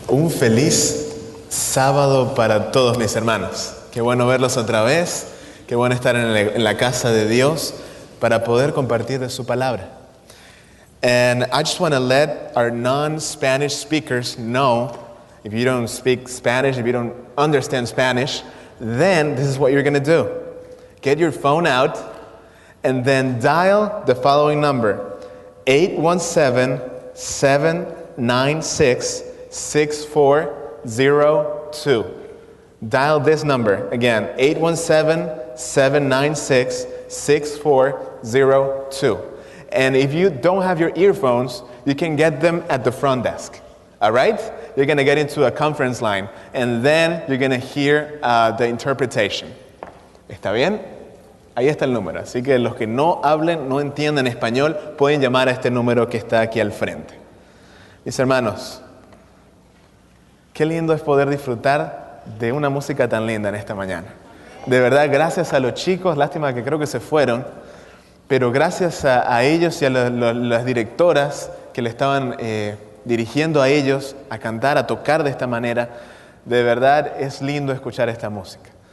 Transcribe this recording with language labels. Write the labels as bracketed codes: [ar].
[es] feliz sábado para todos mis hermanos. Qué bueno verlos otra vez. Qué bueno estar en la casa de Dios para poder compartir de su palabra. [en] And I just want to let our non-Spanish speakers know, if you don't speak Spanish, if you don't understand Spanish, then this is what you're going to do. Get your phone out and then dial the following number, 817-796-6402. Dial this number, again, 817-796-6402. And if you don't have your earphones, you can get them at the front desk, all right? You're going to get into a conference line, and then you're going to hear the interpretation. [es] ¿Está bien? Ahí está el número. Así que los que no hablen, no entiendan español, pueden llamar a este número que está aquí al frente. Mis hermanos, qué lindo es poder disfrutar de una música tan linda en esta mañana. De verdad, gracias a los chicos, lástima que creo que se fueron, pero gracias a ellos y a las directoras que le estaban dirigiendo a ellos a cantar, a tocar de esta manera, de verdad es lindo escuchar esta música.